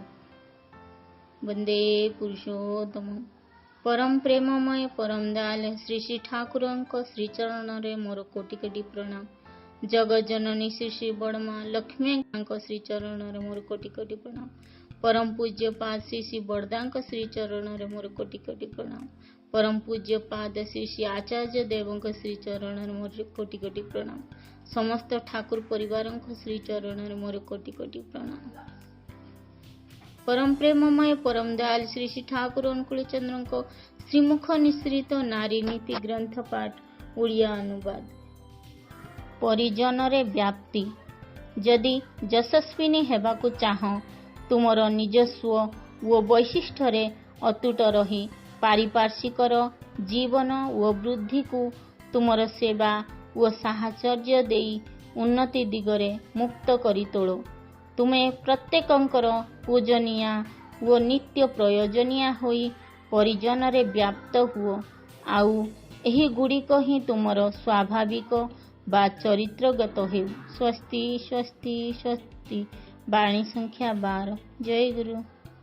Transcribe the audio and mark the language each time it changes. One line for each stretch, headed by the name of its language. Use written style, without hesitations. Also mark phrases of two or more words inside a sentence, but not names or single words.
Odia: ବନ୍ଦେ ପୁରୁଷୋତ୍ତମ ପରମ ପ୍ରେମମୟ ପରମ ଦୟାଲ ଶ୍ରୀ ଶ୍ରୀ ଠାକୁର ଶ୍ରୀ ଚରଣ ରେ ମୋର କୋଟି କୋଟି ପ୍ରଣାମ। ଜଗତ ଜନନୀ ଶ୍ରୀ ଶ୍ରୀ ବଡ଼ମା ଲକ୍ଷ୍ମୀ ଶ୍ରୀ ଚରଣ ରେ ମୋର କୋଟି କୋଟି ପ୍ରଣାମ। ପରମ ପୂଜ୍ୟ ପାଦ ଶ୍ରୀ ଶ୍ରୀ ବଡ଼ଦା ଶ୍ରୀ ଚରଣ ରେ ମୋର କୋଟି କୋଟି ପ୍ରଣାମ। ପରମ ପୂଜ୍ୟ ପାଦ ଶ୍ରୀ ଶ୍ରୀ ଆଚାର୍ଯ୍ୟ ଦେବ ଶ୍ରୀ ଚରଣ ରେ ମୋର କୋଟି କୋଟି ପ୍ରଣାମ। ସମସ୍ତ ଠାକୁର ପରିବାର ଶ୍ରୀ ଚରଣ ରେ ମୋର କୋଟି କୋଟି ପ୍ରଣାମ। ପରମ ପ୍ରେମମୟ ପରମ ଦୟାଲ ଶ୍ରୀ ଶ୍ରୀ ଠାକୁର ଅନୁକୂଳ ଚନ୍ଦ୍ର ଶ୍ରୀମୁଖ ନିଃସୃତ ନାରୀ ନୀତି ଗ୍ରନ୍ଥ ପାଠ ଓଡ଼ିଆ ଅନୁବାଦ। ପରିଜନ ରେ ବ୍ୟାପ୍ତି। ଯଦି ଯଶସ୍ୱିନୀ ହେବାକୁ ଚାହଁ ତୁମର ନିଜସ୍ୱ ଓ ବୈଶିଷ୍ଟ୍ୟ ରେ ଅତୁଟ ରହି ପାରିପାର୍ଶ୍ୱିକର ଜୀବନ ଓ ବୃଦ୍ଧି କୁ ତୁମର ସେବା ଓ ସାହଚର୍ଯ୍ୟ ଦେଇ ଉନ୍ନତି ଦିଗରେ ମୁକ୍ତ କରି ତୋଳ। ତୁମେ ପ୍ରତ୍ୟେକଙ୍କର ପୂଜନୀୟା ଓ ନିତ୍ୟ ପ୍ରୟୋଜନୀୟା ହୋଇ ପରିଜନ ରେ ବ୍ୟାପ୍ତ ହୁଅ। ଆଉ ଏହି ଗୁଡ଼ିକ ହିଁ ତୁମର ସ୍ୱାଭାବିକ ବା ଚରିତ୍ରଗତ ହେଉ।
Sanskrit: स्वस्ति स्वस्ति स्वस्ति।
Odia: ବାଣୀ ସଂଖ୍ୟା 12। ଜୟ ଗୁରୁ।